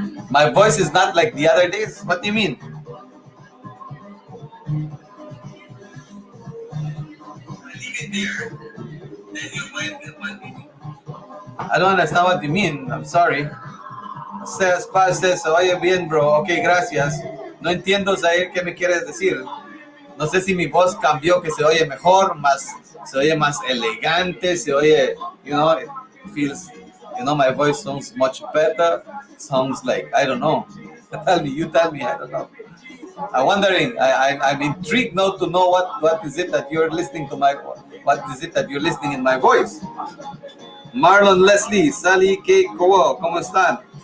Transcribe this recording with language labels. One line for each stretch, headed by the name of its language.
English: My voice is not like the other days. What do you mean? I don't understand what you mean. I'm sorry. Says,
Spanish: oye bien,
English: bro. Ok,
Spanish: gracias. No entiendo, Zaire, qué me quieres decir. No sé si mi voz cambió, que se oye mejor, se oye más elegante, se oye,
English: it feels, my voice sounds much better. Sounds like, I don't know. You tell me, I don't know. I'm wondering, I'm intrigued now to know what is it that you're listening to what is it that you're listening in my voice.
Spanish: Marlon Leslie, Sally K. Kowo, ¿cómo están?